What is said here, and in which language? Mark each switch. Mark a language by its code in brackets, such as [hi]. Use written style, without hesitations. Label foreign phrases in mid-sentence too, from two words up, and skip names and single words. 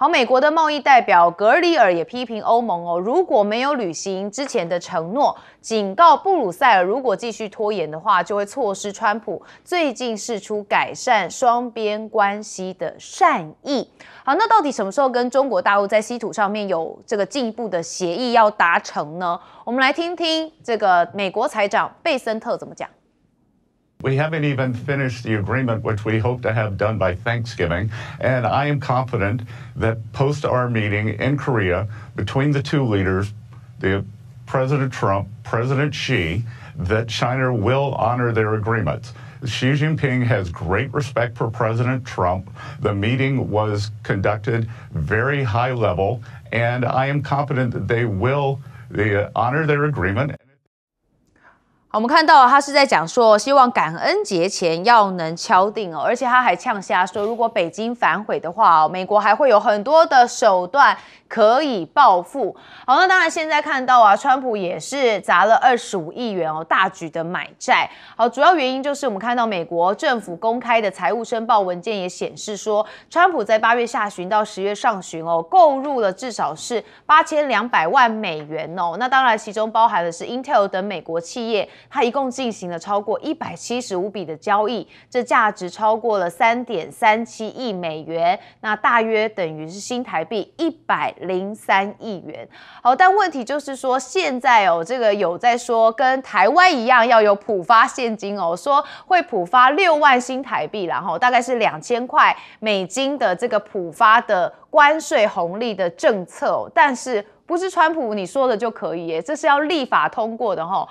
[zh] 好，美國的貿易代表格里爾也批評歐盟哦，如果沒有履行之前的承諾，警告布魯塞爾，如果繼續拖延的話，就會錯失川普最近釋出改善雙邊關係的善意。好，那到底什麼時候跟中國大陸在稀土上面有這個進一步的協議要達成呢？我們來聽聽這個美國財長貝森特怎麼講。 [en] We haven't even finished the agreement, which we hope to have done by Thanksgiving. And I am confident that post our meeting in Korea between the two leaders, President Trump, President Xi, that China will honor their agreements. Xi Jinping has great respect for President Trump. The meeting was conducted very high level, and I am confident that they will honor their agreement. [zh] 好，我們看到他是在講說，希望感恩節前要能敲定哦，而且他還嗆下說，如果北京反悔的話，美國還會有很多的手段可以報復。好，那當然現在看到川普也是砸了25億元哦，大舉的買債。好，主要原因就是我們看到美國政府公開的財務申報文件也顯示說，川普在8月下旬到10月上旬哦，購入了至少是8200萬美元哦。那當然其中包含的是 Intel 等美國企業。他一共進行了超過175筆的交易，這價值超過了3.37億美元，那大約等於是新台幣103億元。好，但問題就是說，現在這個有在說跟台灣一樣要有普發現金哦，說會普發6萬新台幣啦，大概是2000塊美金的這個普發的關稅紅利的政策哦，但是不是川普你說的就可以耶，這是要立法通過的齁。